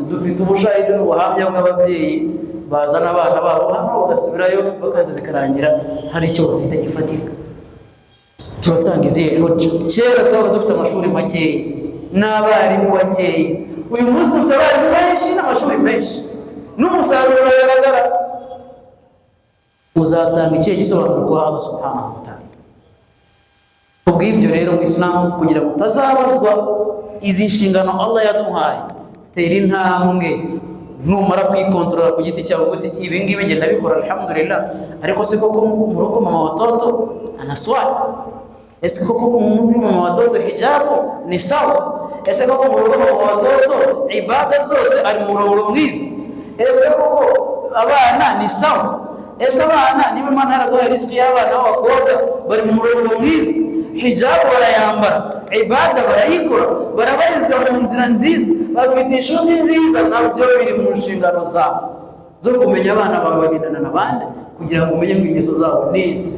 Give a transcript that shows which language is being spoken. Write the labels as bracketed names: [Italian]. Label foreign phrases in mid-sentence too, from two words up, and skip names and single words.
[Kinyarwanda] Dufite ubushahidi n'ubuhamya bw'ababyeyi bazana abana babo hano bagasubirayo, vacances zikarangira hari icyo bafite gifatika. Turatanga izihe hoja? Kera twaba dufite amashuri makeya n'abarimu bakeya, uyu munsi dufite abarimu benshi n'amashuri menshi, n'umusaruro uragaragara. Uzatanga ikihe gisobanuro kwa Allah [Arabic] سبحانه وتعالى? [Kinyarwanda] Kubw'ibyo rero mu Islam, kugira ngo utazabazwa izi nshingano Allah yaduhaye, tera intambwe. Numara kwikontrola ku giti cyawe uti ibi ngibi nge ndabikora alhamdulillah, ariko se koko mu rugo [Swahili] mama watoto anaswali? [Kinyarwanda] Ese koko mu [Swahili] mama watoto hijabu ni sawa? [Kinyarwanda] Ese koko mu rugo [Swahili] mama watoto [Kinyarwanda] ibada zose ari mu murongo mwiza? Ese koko abana ni sawa? Ese abana niba Imana yaraguhaye riziki y'abana b'abakobwa bari mu murongo mwiza? Hijabu barayambara, ibada barayikora, barabarizwa mu nzira nziza, bafite inshuti nziza, nabyo biri mu nshingano zabo zo kumenya abana bawe bagendana n'abandi, kugira ngo umenye ngo ingeso zabo n'izi.